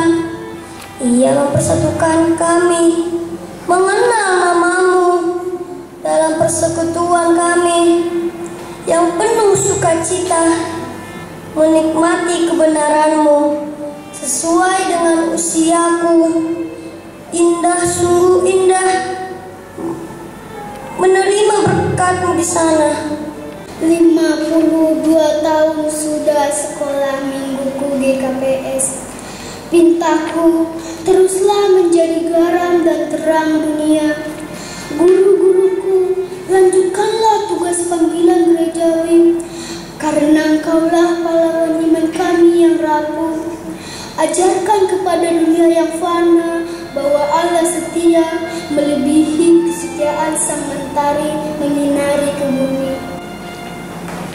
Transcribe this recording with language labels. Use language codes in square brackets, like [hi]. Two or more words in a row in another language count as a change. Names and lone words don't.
[id] Ia mempersatukan kami mengenal namamu dalam persekutuan kami yang penuh sukacita menikmati kebenaranmu sesuai dengan usiaku. Indah, sungguh indah menerima berkatmu di sana. 52 tahun sudah sekolah mingguku GKPS. Pintaku teruslah menjadi garam dan terang dunia. Guru-guruku, lanjutkanlah tugas panggilan gerejawi, karena engkaulah pahlawan iman kami yang rapuh. Ajarkan kepada dunia yang fana bahwa Allah setia melebihi kesetiaan sang mentari menyinari ke bumi.